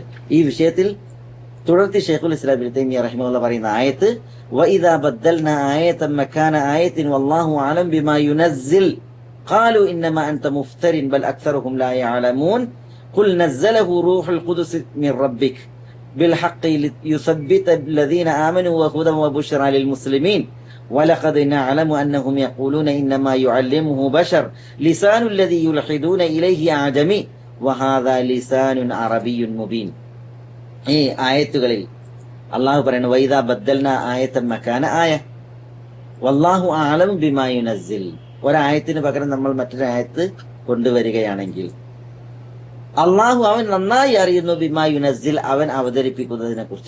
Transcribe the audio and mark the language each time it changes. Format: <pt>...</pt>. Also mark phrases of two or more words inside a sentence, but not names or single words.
<ml>ഈ വിഷയത്തിൽ തുടർത്തി ഷെയ്ഖുൽ ഇസ്ലാം ഇബ്നു തൈമിയ്യ റഹിമഹുല്ലാഹ് പറയുന്ന ആയത്ത്</ml> <ar>وإذا بدلنا آية مكان آية والله أعلم بما ينزل قالوا إنما أنت مفتر بل أكثرهم لا يعلمون قل نزله روح القدس من ربك بالحق ليثبت الذين آمنوا وهدى وبشرى للمسلمين ولقد نعلم أنهم يقولون إنما يعلمه بشر لسان الذي يلحدون إليه أعجمي وهذا لسان عربي مبين.</ar> <ml>ഈ ആയത്തുകളിൽ അള്ളാഹു പറയുന്നു</ml> <ar>وإذا بدلنا آية مكان آية والله أعلم بما ينزل.</ar> <ml>ഒരായത്തിന് പകരം നമ്മൾ മറ്റൊരു ആയത്ത് കൊണ്ടുവരികയാണെങ്കിൽ അള്ളാഹു അവൻ നന്നായി അറിയുന്നു</ml> <ar>بما ينزل,</ar> <ml>അവൻ അവതരിപ്പിക്കുന്നതിനെ കുറിച്ച്.</ml>